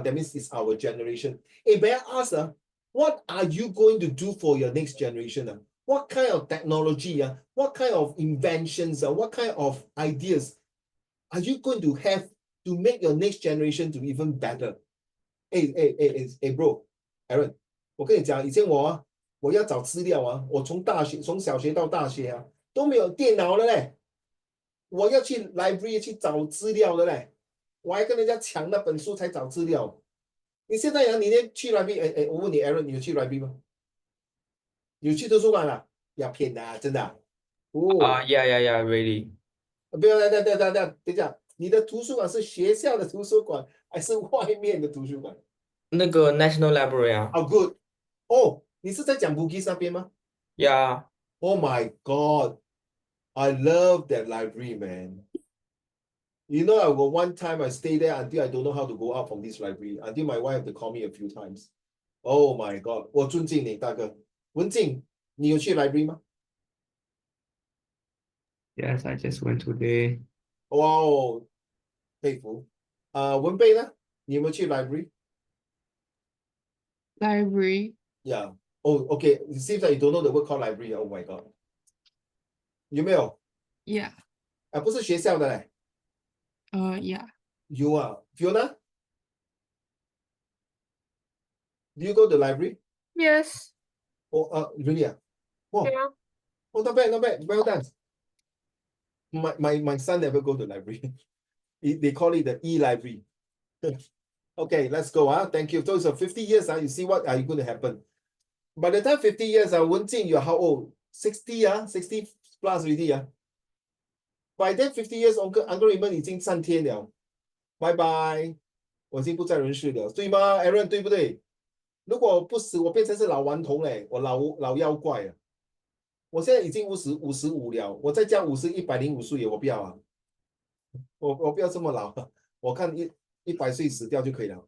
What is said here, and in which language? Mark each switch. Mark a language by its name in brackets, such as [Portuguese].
[English] That means it's our generation. Hey, may I ask what are you going to do for your next generation? What kind of technology? What kind of inventions? What kind of ideas are you going to have to make your next generation to even better? Hey, bro, [Chinese] Aaron, 我跟你讲，以前我要找资料我从小学到大学都没有电脑了嘞，我要去 library 去找资料的嘞，我还跟人家抢那本书才找资料。你现在你连去 library，我问你 ，Aaron，你有去 library 吗？有去图书馆啊？要骗的真的 [English] Yeah, really. [Chinese] 不要，等一下，你的图书馆是学校的图书馆还是外面的图书馆？那个 National Library [English] good. [Chinese] 哦，你是在讲 Bugis 那边吗？ [English] Yeah. Oh my God, I love that library, man. I got one time I stayed there until I don't know how to go out from this library, until my wife had to call me a few times. Oh my God, [Chinese] 我尊敬你，大哥。文静，你有去 library 吗？ [English] Yes, I just went today. [Chinese] 哇哦，佩服。文贝呢？你有没有去 library? [English] Library. Yeah. Oh, okay. It seems like you don't know the word called library. Oh my God. [Chinese] 有没有？ [English] Yeah. [Chinese] 不是学校的嘞。 [English] Yeah. You Fiona? Do you go to the library? Yes. Oh, really? Wow. Yeah. Oh, not bad. Well done. My son never go to the library. They call it the e-library. Okay, let's go. Thank you. So 50 years. You see what are you going to happen? By the time 50 years, Wenjing, you're how old? 60 60 plus already By then 50 years, Uncle Raymond [Chinese] 已经上天了。拜拜，我已经不在人世了，对吗 ，Aaron？ 对不对？如果我不死，我变成是老顽童嘞，我老妖怪了。我现在已经55了，我再加50， 105岁，我不要啊，我不要这么老，我看100岁死掉就可以了。